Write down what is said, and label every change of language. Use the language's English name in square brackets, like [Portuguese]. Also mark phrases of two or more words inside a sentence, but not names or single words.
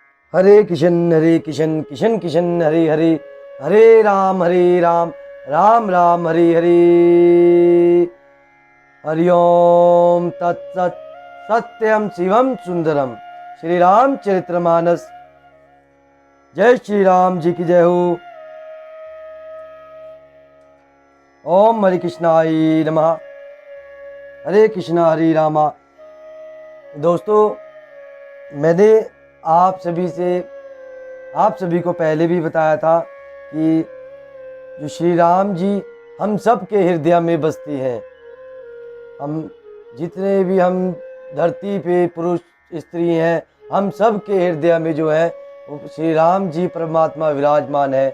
[Sanskrit] हरे किशन किशन किशन हरे हरे, हरे राम राम राम हरे हरे। हरिओम तत्सत सत्यम शिवम सुंदरम। [Hindi] श्री राम चरित्रमानस। जय श्री राम जी की जय हो। [Sanskrit] ओम हरे कृष्णाय नमः। हरे कृष्णा हरे रामा। [Hindi] दोस्तों, मैंने आप सभी को पहले भी बताया था कि जो श्री राम जी हम सब के हृदय में बसते हैं। हम जितने भी हम धरती पे पुरुष स्त्री हैं, हम सब के हृदय में जो है वो श्री राम जी परमात्मा विराजमान है।